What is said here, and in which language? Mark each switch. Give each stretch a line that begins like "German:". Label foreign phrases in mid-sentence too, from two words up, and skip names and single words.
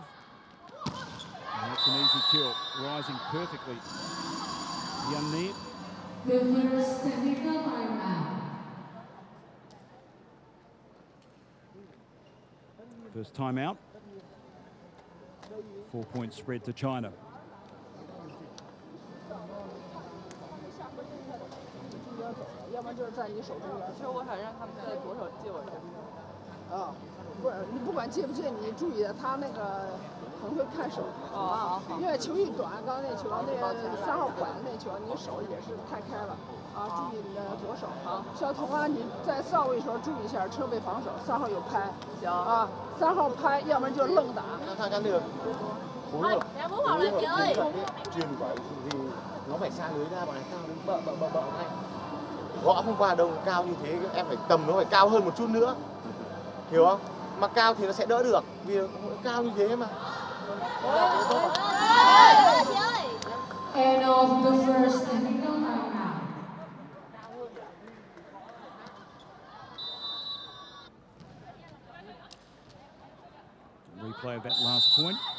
English: And that's an easy kill, rising perfectly. Yan Ni. The first technical timeout. First timeout. 4-point spread to China.
Chinese: 要不然就是在你手中间。其实我想让他们在左手接我这边。啊，不是，你不管接不接，你注意他那个很会看手。好。因为球一短，刚刚那球那个3号拐的那球，你手也是太开了。啊，注意你的左手。好。小童啊，你在上位时候注意一下车背防守，3号有拍。行。啊，3号拍，要不然就愣打。
Vietnamese: tham gia được phối hợp truyền quả thì nó phải xa lưới ra, bọn này cao đến bợ ngay, gõ không qua đâu, cao như thế em phải tầm nó phải cao hơn một chút nữa, hiểu không? Mà cao thì nó sẽ đỡ được vì cao như thế mà.
English: End of the first technical timeout. Replay of that last point.